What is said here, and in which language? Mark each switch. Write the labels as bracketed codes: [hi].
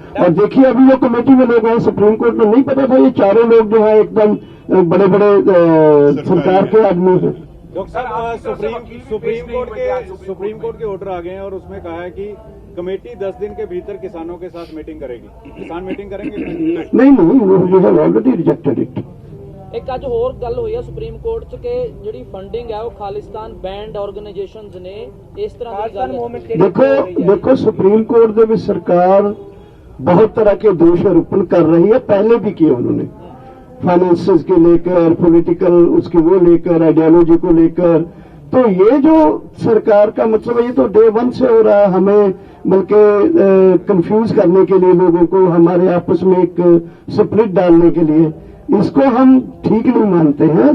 [hi] और देखिए अभी जो कमेटी में लोग हैं, सुप्रीम कोर्ट में नहीं पता था ये चारों लोग जो है एकदम बड़े बड़े सरकार के आदमी हैं। सुप्रीम कोर्ट के ऑर्डर आ गए हैं और उसमें कहा है कि कमेटी 10 दिन के भीतर किसानों के साथ मीटिंग करेगी। किसान मीटिंग करेंगे? [en] नहीं, we have already rejected it. [pa] ਇੱਕ ਅੱਜ ਹੋਰ ਗੱਲ ਹੋਈ ਹੈ ਸੁਪਰੀਮ ਕੋਰਟ 'ਚ ਕਿ ਜਿਹੜੀ ਫੰਡਿੰਗ ਹੈ ਉਹ ਖਾਲਿਸਤਾਨ ਬੈਂਡ ਆਰਗੇਨਾਈਜੇਸ਼ਨਸ ਨੇ, ਇਸ ਤਰ੍ਹਾਂ ਦੀ ਗੱਲ [hi] देखो सुप्रीम कोर्ट [pa] ਦੇ ਵਿੱਚ [hi] सरकार बहुत तरह के दोष आरोपण कर रही है, पहले भी किए उन्होंने, फाइनेंसेस के लेकर, पॉलिटिकल उसके वो लेकर, आइडियोलॉजी को लेकर। तो ये जो सरकार का मतलब है ये तो डे 1 से हो रहा है, हमें बल्कि कंफ्यूज करने के लिए, लोगों को हमारे आपस में एक स्प्लिट डालने के लिए, इसको हम ठीक नहीं मानते हैं।